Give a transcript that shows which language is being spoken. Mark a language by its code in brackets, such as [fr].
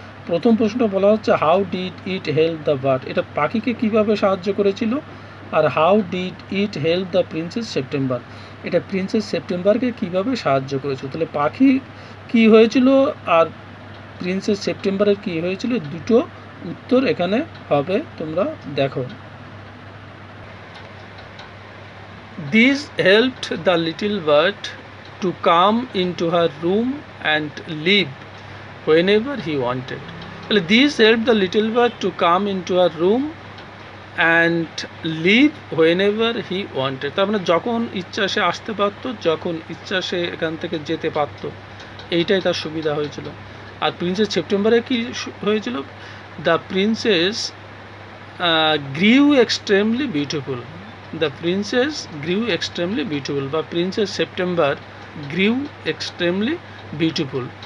[bn] প্রথম প্রশ্নটা বলা হচ্ছে [en] how did it help the bird, [bn] এটা পাখিকে কিভাবে সাহায্য করেছিল, আর [en] how did it help the princess September, [bn] এটা প্রিন্সেস সেপ্টেম্বরকে কিভাবে সাহায্য করেছিল। তাহলে পাখি কি হয়েছিল আর প্রিন্সেস সেপ্টেম্বরের কি হয়েছিল, দুটো উত্তর এখানে হবে, তোমরা দেখো। [en] This helped the little bird to come into her room and live whenever he wanted. This helped the little bird to come into her room and live whenever he wanted. [bn] তার মানে যখন ইচ্ছা সে আসতে পারতো, যখন ইচ্ছা সে এখান থেকে যেতে পারতো, এইটাই তার সুবিধা হয়েছিল। আর প্রিন্সেস সেপ্টেম্বরে কি হয়েছিল, [en] The princess grew extremely beautiful, the princess grew extremely beautiful বা princess September grew extremely beautiful.